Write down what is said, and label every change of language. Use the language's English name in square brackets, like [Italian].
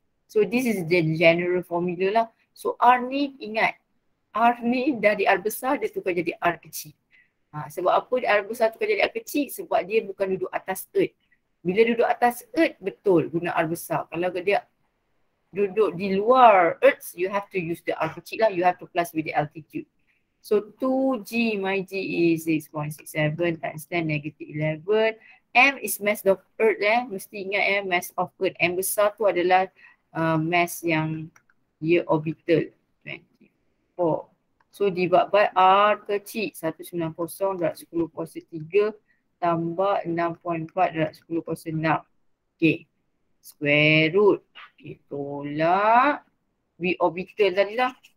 [English] So this is the general formula lah. [Malay] So R ni ingat. R ni dari R besar dia tukar jadi R kecil. Sebab apa R besar tukar jadi R kecil? Sebab dia bukan duduk atas Earth. Bila duduk atas Earth, betul guna R besar. Kalau dia duduk di luar Earth, [English] you have to use the [Malay] R kecil lah. [English] You have to plus with the altitude. So 2G my G is 6.67 times 10 negative 11. M is mass of Earth [Malay] Mesti ingat [English] mass of Earth. [Malay] M besar tu adalah mass yang dia orbital. 24. So divide by R kecil 190 darab 10 kuasa 3 tambah 6.4 darab 10 kuasa 6. Okay. Square root. Okay. Tolak. V orbital tadi lah.